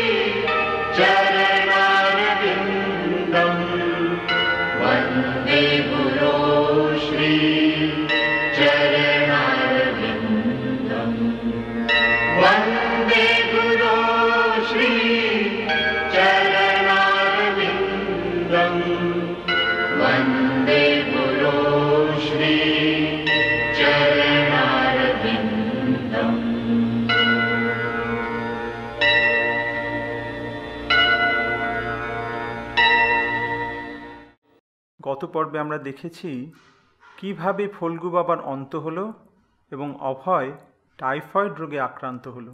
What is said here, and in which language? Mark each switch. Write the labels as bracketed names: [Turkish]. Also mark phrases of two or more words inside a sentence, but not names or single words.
[Sanskrit] चरणारविन्दम् वन्दे गुरो श्री चरणारविन्दम् वन्दे गुरो श्री चरणारविन्दम् वन्दे गुरो श्री चरणारविन्दम्। [Bangla] গত পর্বে আমরা দেখেছি কিভাবে ফল্গু বাবার অন্ত হলো এবং অভয় টাইফয়েড রোগে আক্রান্ত হলো।